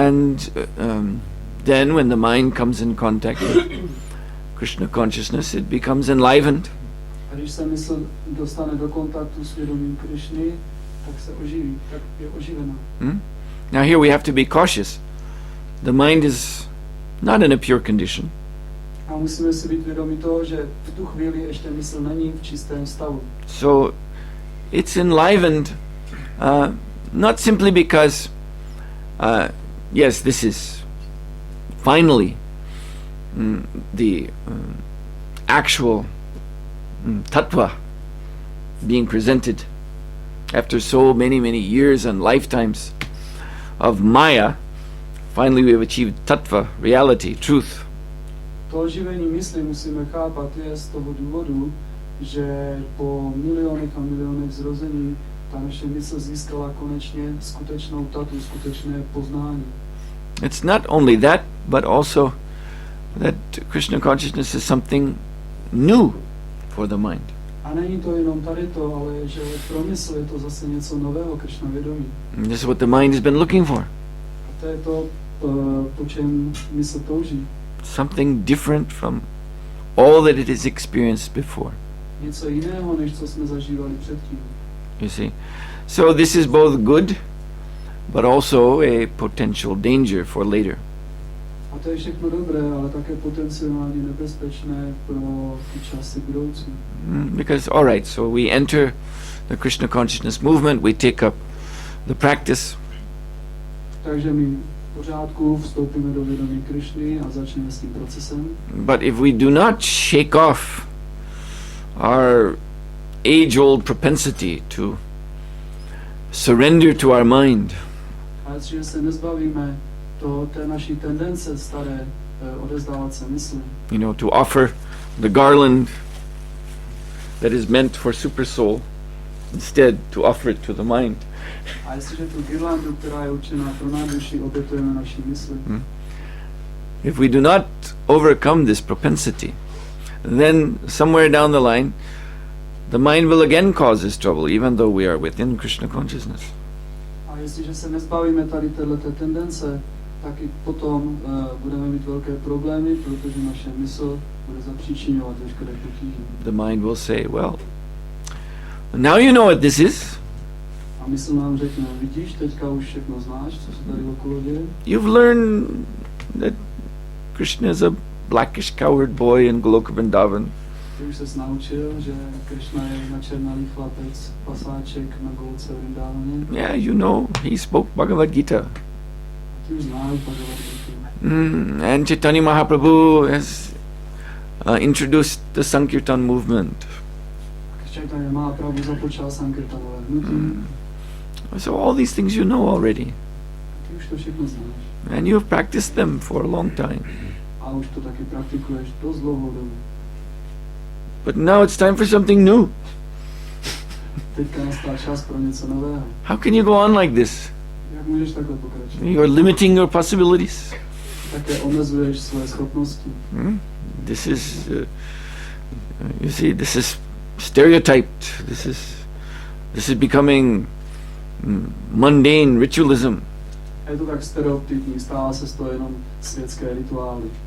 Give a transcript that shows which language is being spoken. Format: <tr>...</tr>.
<en>And then when the mind comes in contact with Krishna consciousness, it becomes enlivened.</en> <cs>A když se mysl dostane do kontaktu s vědomím Krišny, tak se oživí, tak je oživena.</cs> <en>Now here we have to be cautious. The mind is not in a pure condition.</en> <cs>A musíme si být vědomi toho, že v tu chvíli ještě mysl není v čistém stavu.</cs> <en>So it's enlivened not simply because yes, this is finally the actual tattva being presented after so many years and lifetimes of Maya. Finally we have achieved tattva, reality, truth.</en> <cs>To oživení mysli musíme chápat je z toho důvodu, že po milionech a milionech zrození ta naše mysl získala konečně skutečnou tatu, skutečné poznání.</cs> <en>It's not only that, but also that Krishna consciousness is something new for the mind.</en> <cs>A není to jenom tady to, ale že pro mysl je to zase něco nového, Krishna vědomí.</cs> <en>And this is what the mind has been looking for.</en> <cs>A to je to, po čem mysl touží.</cs> <en>Something different from all that it has experienced before.</en> <cs>Něco jiného, než co jsme zažívali předtím.</cs> <en>You see? So this is both good, but also a potential danger for later.</en> <cs>A to je všechno dobré, ale také potenciálně nebezpečné pro ty časy budoucí.</cs> <en>Because, all right, so we enter the Krishna consciousness movement, we take up the practice.</en> <cs>Takže my v pořádku vstoupíme do vědomí Krišny a začneme s tím procesem.</cs> <en>But if we do not shake off our age-old propensity to surrender to our mind,</en> <cs>A jestliže se nezbavíme té naší tendence staré odezdávat se mysli,</cs> <en>you know, to offer the garland that is meant for super soul, instead to offer it to the mind.</en> <cs>a jestliže tu girlandu, která je určená pro náduši, obětujeme naší mysli,</cs> <en>If we do not overcome this propensity, then somewhere down the line, the mind will again cause us trouble, even though we are within Krishna consciousness.</en> <cs>a jestliže se nezbavíme tady této tendence, tak i potom budeme mít velké problémy, protože naše mysl bude zapříčinovat veškeré potíže.</cs> <en>The mind will say, well, now you know what this is.</en> <cs>A mysl nám řekne, vidíš, teďka už všechno znáš, co se tady okolo děje.</cs> <en>You've learned that Krishna is a blackish coward boy in Goloka Vrindavan.</en> <cs>Ty už ses naučil, že Krishna je načernalý chlapec, pasáček na Golce Vrindavaně.</cs> <en>Yeah, you know, he spoke Bhagavad Gita.</en> <cs>A ty už znáš Bhagavad Gita.</cs> <en>And Chaitanya Mahaprabhu has introduced the Sankirtan movement.</en> <cs>Chaitanya Mahaprabhu započal Sankirtanové hnutí.</cs> <en>So all these things you know already.</en> <cs>Ty už to všechno znáš.</cs> <en>And you have practiced them for a long time.</en> <cs>A už to taky praktikuješ dost dlouhou dobu.</cs> <en>But now it's time for something new.</en> <cs>Teďka nastal čas pro něco nového.</cs> <en>How can you go on like this?</en> <cs>Jak můžeš takhle pokračovat?</cs> <en>You're limiting your possibilities.</en> <cs>Také omezuješ své schopnosti.</cs> <en>This is, you see, this is stereotyped. This is becoming mundane ritualism.</en> <cs>Je to tak stereotypní, stává se z toho jenom světské rituály.</cs>